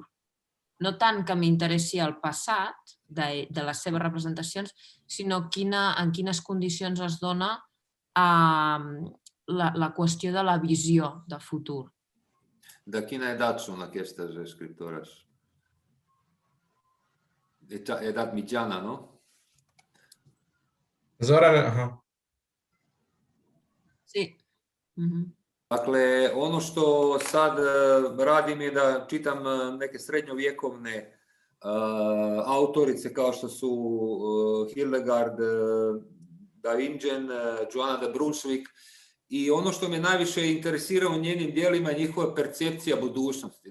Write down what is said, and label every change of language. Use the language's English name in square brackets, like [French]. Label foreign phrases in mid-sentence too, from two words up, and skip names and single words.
[Catalan] No tant que m'interessi el passat de les seves representacions, sinó en quines condicions es dona la qüestió de la visió de futur. De quina edat són aquestes escriptores? Edat mitjana, no? Zoran, aha. Sí. [Croatian] Dakle, ono što sad radim je da čitam neke srednjovjekovne autorice kao što su Hildegard da Bingen, Joana de Brunswick, i ono što me najviše interesira u njenim djelima je njihova percepcija budućnosti.